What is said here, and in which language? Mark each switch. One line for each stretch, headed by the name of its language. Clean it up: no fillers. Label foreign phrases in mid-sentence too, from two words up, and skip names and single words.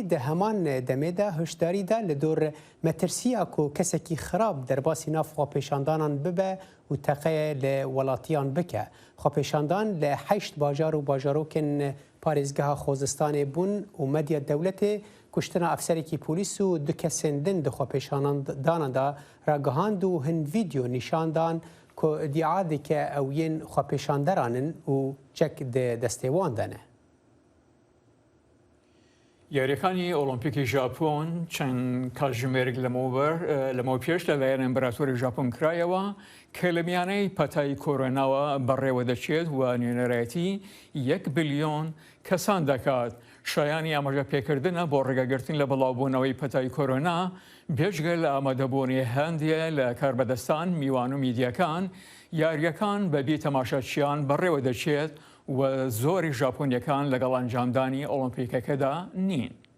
Kurdish: دە هەمان دەمێدا هشداریدا لە دۆر مەترسیە و کەسێکی خراپ دەرباسی ناف خۆپێشاندانان ببە و تەقەیە لە وڵاتیان بکە خۆپێشاندان لە 8 باژار و باژارۆکن پارێزگەها خۆزستانê bûn û medya dewletê kuştina efserekî polîs û du kesên din di xwepeşandanan da ragihand û hin vîdeo nîşan dan ku iddia dike ew yên xwepeşanderanin û çek di destê wan de ne.
Central Kurdish: یاریەکانی ئۆلۆمپیکی ژاپۆن چەند کاتژمێرێک لەمەوە پێش لەلایەن ئەمبراتۆری ژاپۆن کرایەوە کە لە میانەی پەتای کۆرۆناوە بەڕێوە دەچێت و نوێنەرایەتی 1 بلیۆن کەسان دەکات. شایانی ئاماژە پێکردنە بۆ ڕێگەگرتن لە بڵاوبوونەوەی پەتای کۆرۆنا بێژگە لە ئامادەبوونی هەندێ لە کاربەدەستان میوان و میدیەکان یاریەکان بەبێ تەماشاچیان بەڕێوە دەچێت و زۆری ژاپۆنیەکان لەگەڵ ئەنجامدانی ئۆلۆمپیکەکەدا نین.